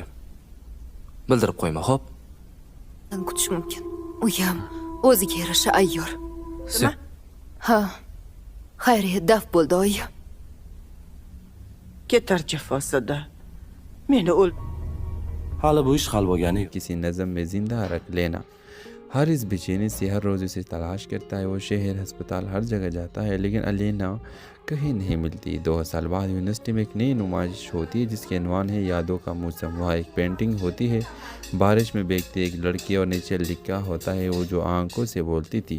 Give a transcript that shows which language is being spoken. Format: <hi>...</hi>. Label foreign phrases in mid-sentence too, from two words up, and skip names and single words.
<uz>Bildirib qo'yma, xo'p? Kutish mumkin. U ham o'ziga yarasha ayyor. Sen Ha. Xayriyat daf bo'ldi oyi. Ketar jafosida. Meni Hali bu ish hal bo'lgani yo'q.</uz> <hi>किसी नज़म में जिंदा रख लेना। हर इस बेचैनी से हर रोज़ उसे तलाश करता है। वो शहर अस्पताल हर जगह जाता है लेकिन अलीना कहीं नहीं मिलती। 2 साल बाद यूनिवर्सिटी में एक नई नुमाइश होती है जिसके अनवान है यादों का मौसम। वहाँ एक पेंटिंग होती है बारिश में भीगती एक लड़की और नीचे लिखा होता है वो जो आंखों से बोलती थी।</hi>